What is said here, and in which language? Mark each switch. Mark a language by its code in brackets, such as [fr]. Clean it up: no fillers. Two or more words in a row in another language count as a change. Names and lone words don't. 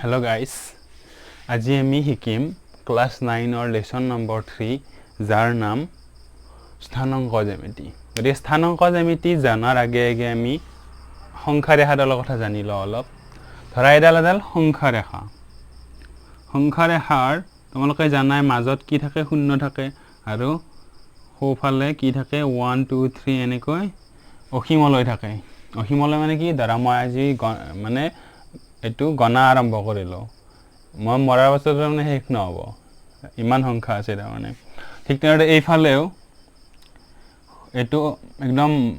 [as] গাইস আজি আমি শিকিম ক্লাস 9 [en] or lesson number [as] 3 যার নাম স্থানাঙ্ক জ্যামিতি গতি স্থানাঙ্ক জ্যামিতি জানার আগে আগে আমি সংখ্যা ৰেখাডালৰ কথা জানি লও অলপ ধৰা এডাল সংখ্যা ৰেখাৰ তোমালোকে জানাই মাজত কি থাকে শূন্য থাকে আৰু সোঁফালে কি থাকে 1 2 3 এনেকৈ অসীমলৈ থাকে অসীমলৈ মানে কি ধৰা মই আজি মানে এটু গণনা আৰম্ভ কৰিলো মই মৰাৰ পাছত মানে শেষ নহব ইমান সংখ্যা আছে তাৰ মানে ঠিক তেনেদৰে এইফালেও এটু একদম